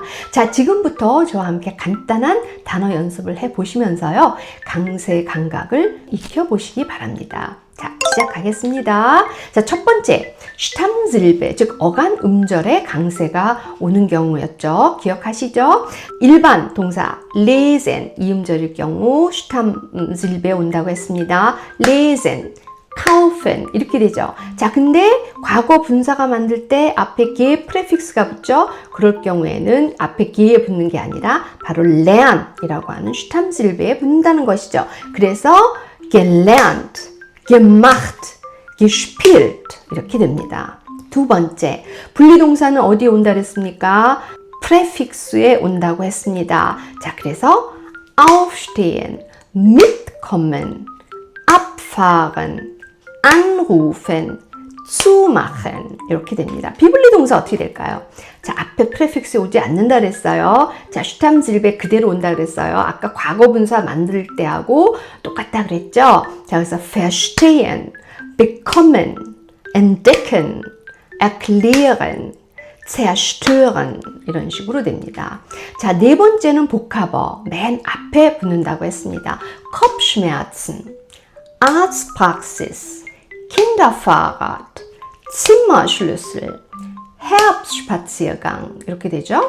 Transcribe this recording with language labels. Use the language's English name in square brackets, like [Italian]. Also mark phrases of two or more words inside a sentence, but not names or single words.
[Korean] 자, 지금부터 저와 함께 간단한 단어 연습을 해 보시면서요, 강세 감각을 익혀보시기 바랍니다. 자, 시작하겠습니다. 자, 첫 번째, 슈탐실베, 즉 어간 음절에 강세가 오는 경우였죠. 기억하시죠? 일반 동사 lesen, 이 음절일 경우 슈탐실베 온다고 했습니다. [German] lesen, kaufen [Korean] 이렇게 되죠. 자, 근데 과거 분사가 만들 때 앞에 게 프레픽스가 붙죠. 그럴 경우에는 앞에 게에 붙는 게 아니라 바로 lern이라고 하는 슈탐실베에 붙는다는 것이죠. 그래서 [German] gelernt, gemacht, gespielt [Korean] 이렇게 됩니다. 두 번째, 분리동사는 어디에 온다 그랬습니까? 프레픽스에 온다고 했습니다. 자, 그래서 [German] aufstehen, mitkommen, abfahren, anrufen, zumachen [Korean] 이렇게 됩니다. 비분리동사 어떻게 될까요? 자, 앞에 프레픽스 오지 않는다 그랬어요. 자, 슈탐실베 그대로 온다 그랬어요. 아까 과거 분사 만들 때하고 똑같다 그랬죠? 자, 그래서 [German] verstehen, bekommen, entdecken, erklären, zerstören [Korean] 이런 식으로 됩니다. 자, 네 번째는 복합어 맨 앞에 붙는다고 했습니다. [German] Kopfschmerzen, Arztpraxis, Kinderfahrrad, Zimmerschlüssel, Herbstspaziergang [Korean] 이렇게 되죠.